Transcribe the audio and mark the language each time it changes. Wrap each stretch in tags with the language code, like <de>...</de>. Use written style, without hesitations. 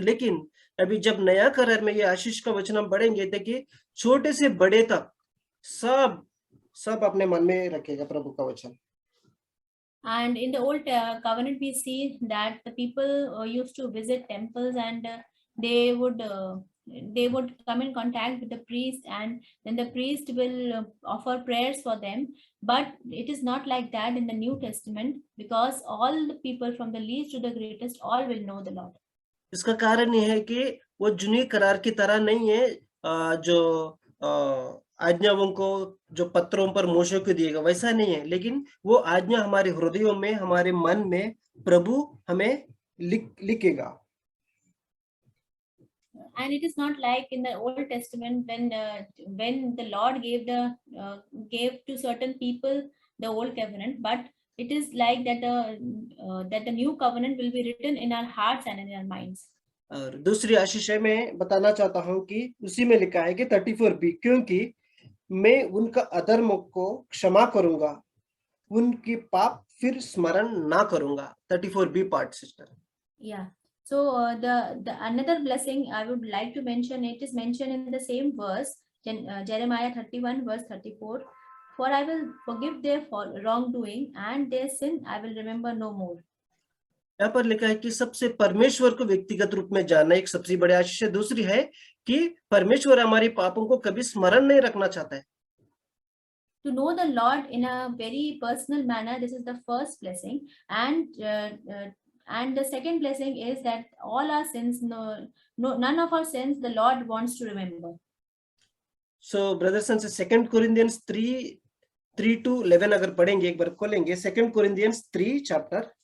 <hi>लेकिन अभी जब नया करार में ये आशीष का वचन हम पढ़ेंगे थे कि छोटे से बड़े तक सब अपने मन में रखेगा प्रभु का वचन।</hi> <en>And in the old covenant we see that the people used to visit temples, and they would come in contact with the priest, and then the priest will offer prayers for them. But it is not like that in the New Testament, because all the people from the least to the greatest all will know the Lord.</en> <hi>इसका कारण यह है कि वो जुनी करार की तरह नहीं है, जो आज्ञाओं को जो पत्रों पर मूसा को दिएगा वैसा नहीं है, लेकिन वो आज्ञा हमारे हृदयों में, हमारे मन में प्रभु हमें लिखेगा।</hi> <en>And it is not like in the Old Testament when the Lord gave to certain people the old covenant, but it is like that the new covenant will be written in our hearts and in our minds.</en> <hi>और दूसरी आशीष है, मैं बताना चाहता हूं कि उसी में लिखा है कि 34b, क्योंकि मैं उनका अधर्म को क्षमा करूंगा, उनकी पाप फिर स्मरण ना करूंगा।</hi> <en>34b part sister. Yeah. So the another blessing I would like to mention, it is mentioned in the same verse, Jeremiah 31 verse 34. For I will forgive their wrongdoing and their sin I will remember no more.</en> <hi>यहाँ पर लिखा है कि सबसे परमेश्वर को व्यक्तिगत रूप में जानना एक सबसे बड़ी आशीष है। दूसरी है कि परमेश्वर हमारे पापों को कभी स्मरण नहीं रखना चाहता है।</hi> <en>To know the Lord in a very personal manner, this is the first blessing, and the second blessing is that all our sins, none of our sins the Lord wants to remember. So brothers and sisters, 2 Corinthians 3 to 11</en> <hi>अगर पढ़ेंगे, एक बार खोलेंगे</hi> <en>2 Corinthians 3 chapter.</en>